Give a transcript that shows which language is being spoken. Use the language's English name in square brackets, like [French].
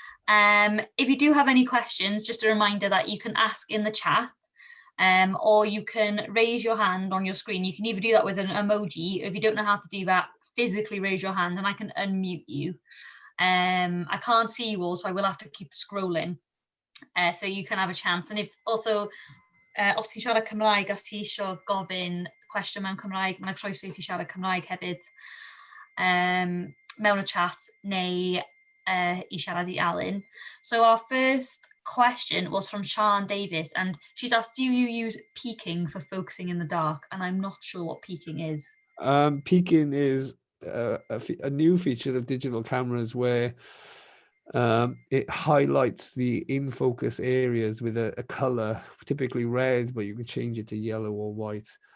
[English] If you do have any questions, just a reminder that you can ask in the chat, or you can raise your hand on your screen. You can either do that with an emoji. If you don't know how to do that, physically raise your hand and I can unmute you. I can't see you all, so I will have to keep scrolling. So you can have a chance. And if also, [Welsh] os ti'n siarad Cymraeg a ti isio gofyn cwestiwn mewn Cymraeg, mae'n croeso i ti siarad Cymraeg hefyd mewn y chat neu I siarad I Alan. [English] So our first question was from Sian Davis, and she's asked, do you use peaking for focusing in the dark? And I'm not sure what peaking is. Peaking is a new feature of digital cameras where it highlights the in-focus areas with a color, typically red, but you can change it to yellow or white.